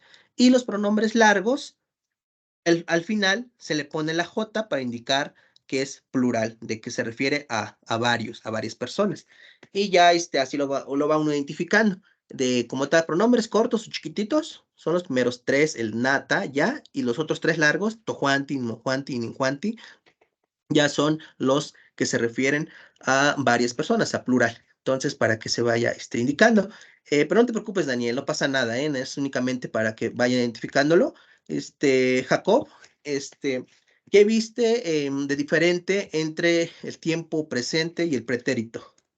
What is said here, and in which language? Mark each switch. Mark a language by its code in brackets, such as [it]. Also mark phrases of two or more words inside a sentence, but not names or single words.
[es] Y los pronombres largos, al final se le pone la J para indicar que es plural, de que se refiere a varias personas. Y ya así lo va uno identificando. De como tal, pronombres cortos o chiquititos, son los primeros tres, el nata, ya, y los otros tres largos, [nah] tojuanti, mojuanti, ninjuanti, [es] ya son los que se refieren a varias personas, a plural. Entonces, para que se vaya indicando. Pero no te preocupes, Daniel, no pasa nada, ¿eh? Es únicamente para que vayan identificándolo. Jacob, ¿qué viste de diferente entre el tiempo presente y el pretérito?